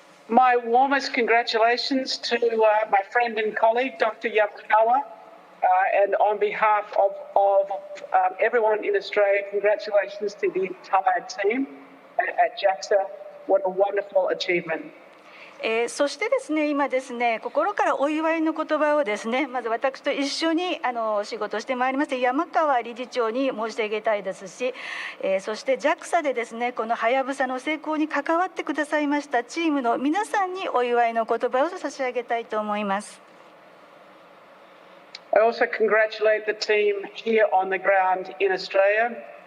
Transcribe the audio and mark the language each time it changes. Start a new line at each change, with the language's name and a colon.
English: My warmest congratulations to my friend and colleague, Dr. Yamakawa, and on behalf of everyone in Australia, congratulations to the entire team at JAXA. What a wonderful achievement.
Japanese: そしてですね、今ですね、心からお祝いの言葉をですね、まず私と一緒に仕事してまいりました山川理事長に申し上げたいですし、そして JAXA でですね、このはやぶさの成功に関わってくださいましたチームの皆さんにお祝いの言葉を差し上げたいと思います。
English: I also congratulate the team here on the ground in Australia.